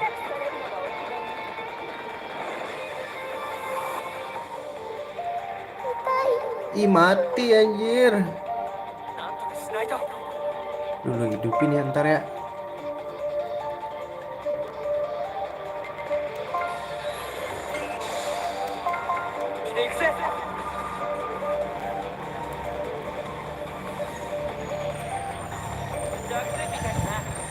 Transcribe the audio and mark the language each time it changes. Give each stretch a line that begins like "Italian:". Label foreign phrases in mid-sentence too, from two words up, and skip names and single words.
Indonesian: Ih, mati anjir.
Japanese: なんとかしないと。
Indonesian: Dulu hidupin ya ntar ya.
Japanese: 来ていくぜ。弱点みたいだな。